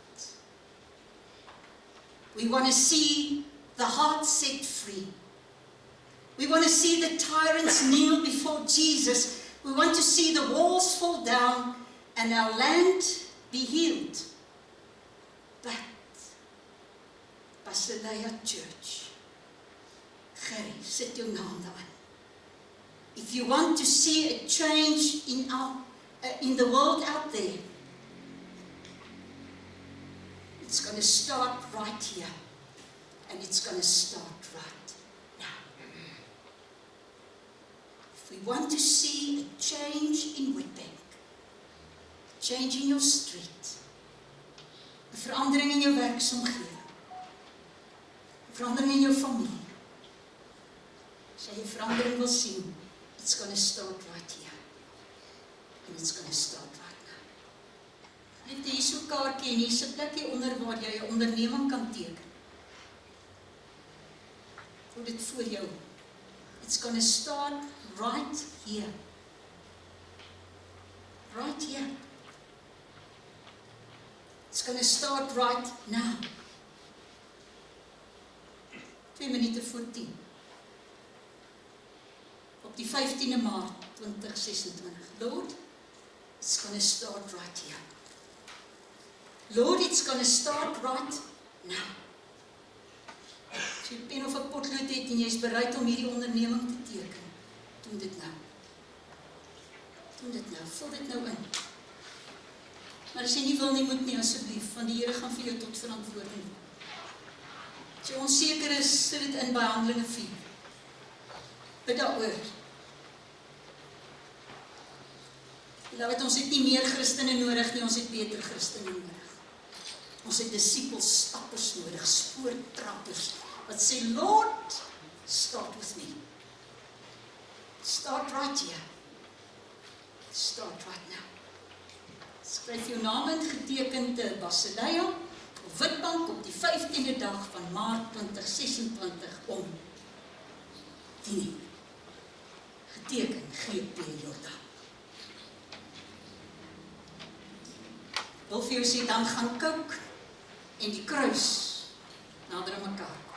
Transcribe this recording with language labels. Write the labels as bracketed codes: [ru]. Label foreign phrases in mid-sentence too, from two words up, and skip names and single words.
[en] We want to see the heart set free. We want to see the tyrants kneel before Jesus. We want to see the walls fall down and our land be healed. But Basileia Church, [af] Gerry, sit jou naam daarin. [en] If you want to see a change in the world out there, it's going to start right here, and it's going to start right now. If we want to see a change in Witbank, change in your street, [af] 'n verandering in jou werksomgewing, 'n verandering in jou familie, as jy 'n verandering wil sien, [en] it's going to start right here, and it's going to start right now. [af] Net hier so 'n kaartjie en hier is 'n plekkie onder waar jy 'n onderneming kan teken. Voel dit voor jou. [en] It's going to start right here. Right here. It's going to start right now. [af] 2 minute voor 10. Op die 15de Maart 2026. [en] Lord, it's going to start right here. Lord, it's going to start right now. [af] As jy 'n pen of 'n potlood het en jy is bereid om hierdie onderneming te teken, doen dit nou. Doen dit nou, vul dit nou in. Maar as jy nie wil nie, moet nie asseblief, want die Here gaan vir jou tot verantwoording. As jy onseker is, sit dit in by Handelinge 4. Bid daaroor. Beloved, ons het nie meer Christene nodig nie, ons het beter Christene nodig. Ons het disipelstappers nodig, spoortrappers, wat sê, [en] Lord, start with me. Start right here. Start right now. [af] Skryf jou naam in, geteken te Basileia, op Witbank, op die 15de dag van Maart 2026 om 10:00. Geteken, GP Jordan. Wil vir jou sê, dan gaan Coke en die kruis nader aan mekaar.